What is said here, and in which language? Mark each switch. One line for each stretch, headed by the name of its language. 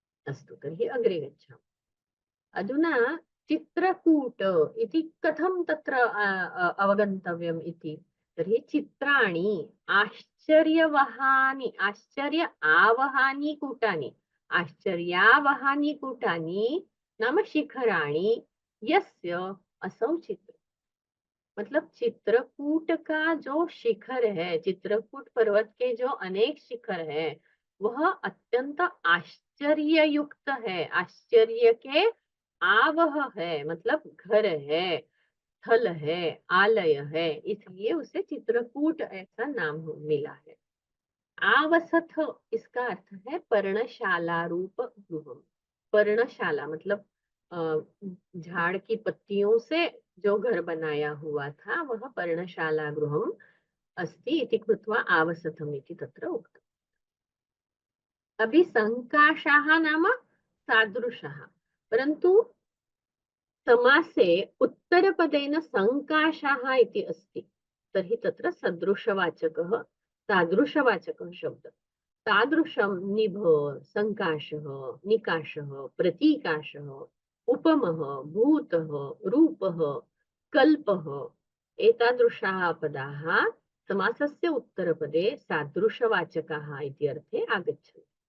Sanskrit: अस्तु, तर्हि अग्रे गच्छामः। अधुना चित्रकूट इति कथं तत्र अवगन्तव्यम् इति। तर्हि चित्राणि आश्चर्यवहानि आश्चर्य आवहानि कूटानि आश्चर्यावहानि कूटानि नाम शिखराणि यस्य असौ चित्र।
Hindi: मतलब चित्रकूट का जो शिखर है, चित्रकूट पर्वत के जो अनेक शिखर है, वह अत्यंत आश्चर्य युक्त है। आश्चर्य के आवह है, मतलब घर है, स्थल है, आलय है, इसलिए उसे चित्रकूट ऐसा नाम मिला है। आवसथ इसका अर्थ है पर्णशाला रूप गृह। पर्णशाला मतलब झाड़ की पत्तियों से जो घर बनाया हुआ था वह
Sanskrit: पर्णशाला गृहम् अस्ति इति कृत्वा आवसथम् इति तत्र उक्तम्। अभी संकाशाः नाम सादृशः, परन्तु समासे उत्तरपदेन संकाशाः इति अस्ति, तर्हि तत्र सदृशवाचकः तादृशवाचकः शब्दः। तादृशं निभ, संकाशः, निकाशः, प्रतीकाशः, उपमः, भूतः, रूपः, कल्पः एतादृशाः पदाः समासस्य उत्तरपदे सादृशवाचकाः इति अर्थे आगच्छन्ति।